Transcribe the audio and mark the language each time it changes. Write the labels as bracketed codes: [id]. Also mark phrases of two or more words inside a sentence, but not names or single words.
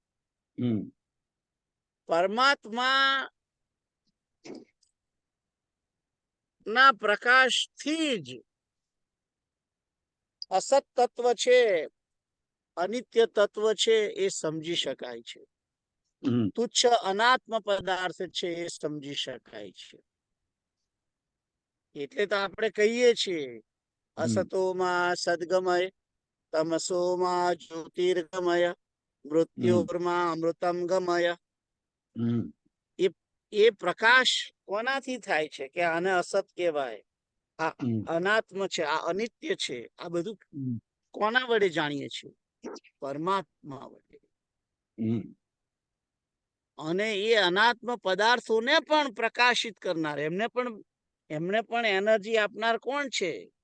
[gu] પરમાત્મા ના પ્રકાશથી જ અસત તત્વ છે, અનિત્ય તત્વ છે, એ સમજી શકાય છે। તુચ્છ અનાત્મ પદાર્થ છે એ સમજી શકાય છે। એટલે તો આપણે કહીએ છીએ [sa] असतोमा सद्गमय तमसोमा ज्योतिर्गमय मृत्योर्मा अमृतम गमय। [gu] એ પ્રકાશ કોનાથી થાય છે કે આને અસત કહેવાય, આ અનાત્મ છે, આ અનિત્ય છે, આ બધું કોના વડે જાણીએ છીએ? પરમાત્મા વડે। અને એ અનાત્મ પદાર્થોને પણ પ્રકાશિત કરનાર, એમને પણ એનર્જી આપનાર કોણ છે?